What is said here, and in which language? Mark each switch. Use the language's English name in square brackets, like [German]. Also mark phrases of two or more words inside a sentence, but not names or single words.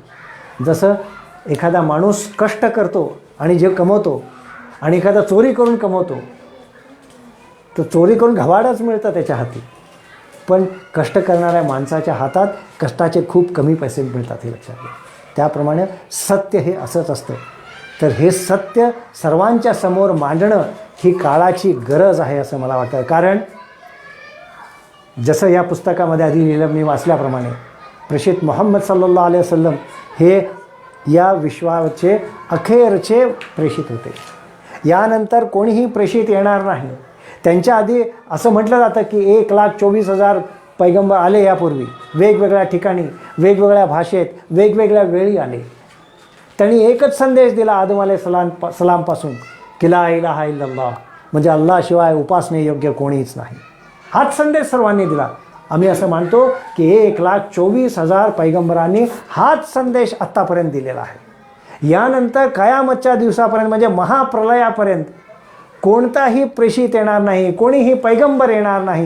[Marathi] जसं एखादा माणूस कष्ट करतो आणि जे कमवतो, आणि एखादा चोरी करून कमवतो, तर चोरी करून घवाडच मिळतं त्याच्या हाती, पण कष्ट करणाऱ्या माणसाच्या हातात कष्टाचे खूप कमी पैसे मिळतात हे लक्षात घ्या. त्याप्रमाणे सत्य हे असंच असतं तर हे सत्य सर्वांच्या समोर मांडणं ही काळाची गरज आहे असं मला वाटतं. कारण जसं या पुस्तकामध्ये आधी लिहिलं मी वाचल्याप्रमाणे प्रेषित मोहम्मद [Arabic] صلى الله عليه وسلم [Marathi] हे या विश्वाचे अखेरचे प्रेषित होते. यानंतर कोणीही प्रेषित येणार नाही. त्यांच्या आधी असं म्हटलं जातं की 1,24,000 पैगंबर आले यापूर्वी, वेगवेगळ्या ठिकाणी, वेगवेगळ्या भाषेत, वेगवेगळ्या वेळी आले. त्यांनी एकच संदेश दिला आदम अलैहिस्सलामपासून की [Arabic] لا إله إلا الله, [Marathi] म्हणजे अल्लाशिवाय उपासने योग्य कोणीच नाही. हाच संदेश सर्वांनी दिला. आम्ही असं मानतो की 1,24,000 पैगंबरांनी हाच संदेश आत्तापर्यंत दिलेला आहे. यानंतर कयामतच्या दिवसापर्यंत म्हणजे महाप्रलयापर्यंत कोणताही प्रेषित येणार नाही, कोणीही पैगंबर येणार नाही.